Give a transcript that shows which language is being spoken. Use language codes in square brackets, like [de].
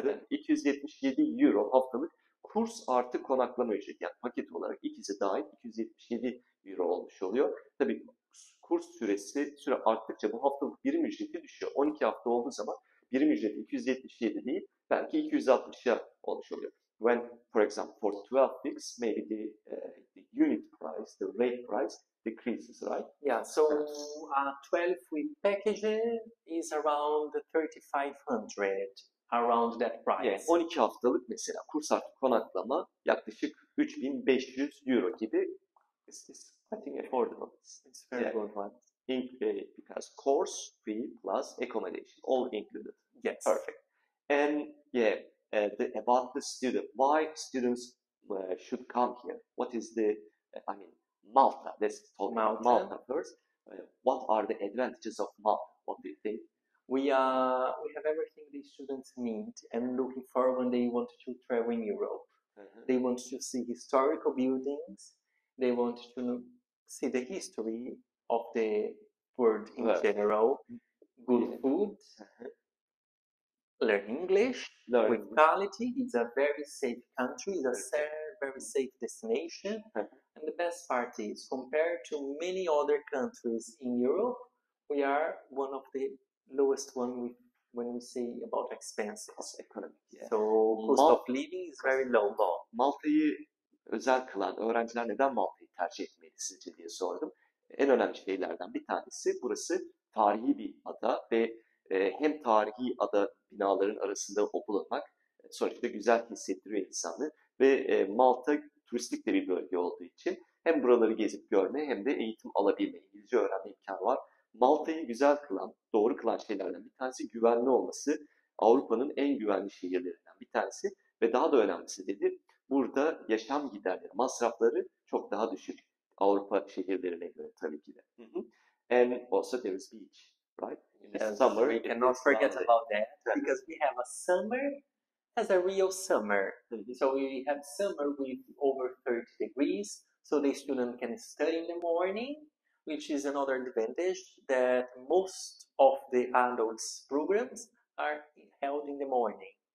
[tr] 277 euro haftalık kurs artı konaklama ücreti. Yani paket olarak ikisi dahil 277 euro olmuş oluyor. Tabii kurs süre arttıkça bu haftalık birim ücreti düşüyor. 12 hafta olduğu zaman birim ücreti 277 değil, belki 260'a olmuş oluyor. [en] When, for example, for 12 weeks, maybe the unit price, the rate price decreases, right? Yeah, so 12-week package is around 3,500, around that price. [tr] Yani 12 haftalık mesela kurs artı konaklama yaklaşık 3.500 euro gibi. [en] It's I think affordable. It's very good one. Because course fee plus accommodation all included. Yes. Perfect. And yeah, about the student, why students should come here? What is the, I mean, Malta. Let's talk about Malta first. What are the advantages of Malta? What do you think? We have everything the students need and looking for when they want to travel in Europe. They want to see historical buildings. They want to see the history of the world in general. Good food. Learn English with quality. It's a very safe country. It's a very safe destination. And the best part is, compared to many other countries in Europe, we are one of the lowest one when we say about expenses. Economic. Yeah. So cost of living is very low. [tr] Malta'yı özel kılan öğrenciler neden Malta'yı tercih etmeli sizce diye sordum. En önemli şeylerden bir tanesi burası tarihi bir ada ve hem tarihi ada binaların arasında bulunmak sonuçta güzel hissettiriyor insanı ve Malta turistik de bir bölge olduğu için hem buraları gezip görme hem de eğitim alabilme, İngilizce öğrenme imkanı var. Malta'yı güzel kılan, doğru kılan şeylerden bir tanesi güvenli olması. Avrupa'nın en güvenli şehirlerinden bir tanesi ve daha da önemlisi dedi, burada yaşam giderleri, masrafları çok daha düşük Avrupa şehirlerine göre tabii ki de. [en] And also there is beach, right? In the summer, we cannot forget about that because we have a summer as a real summer. So we have summer with over 30 degrees, so the student can study in the morning, which is another advantage that most of the adults programs are held in the morning.